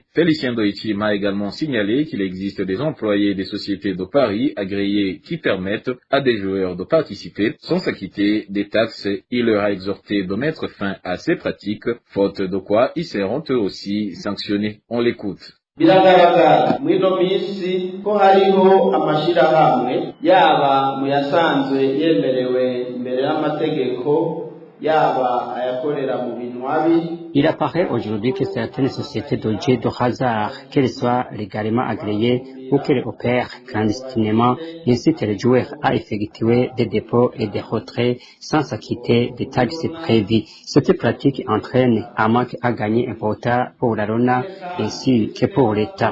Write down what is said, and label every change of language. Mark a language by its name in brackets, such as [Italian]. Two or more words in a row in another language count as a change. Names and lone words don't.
[French] Félicien Doiti m'a également signalé qu'il existe des employés des sociétés de Paris agréés qui permettent à des joueurs de participer sans s'acquitter des taxes. Il leur a exhorté de mettre fin à ces pratiques, faute de quoi ils seront eux aussi sanctionnés. On l'écoute. [Rundi] Biragaragara muri no minsi ko hariho amashirahamwe yaba mu yasanzwe yemerewe imbere y'amategeko yaba ayakorera mu binwabi. [French] Il apparaît aujourd'hui que certaines sociétés de jeux de hasard, qu'elles soient légalement agréées ou qu'elles opèrent clandestinement, incitent les joueurs à effectuer des dépôts et des retraits sans s'acquitter des taxes prévues. Cette pratique entraîne un manque à gagner important pour la Lona ainsi que pour l'État.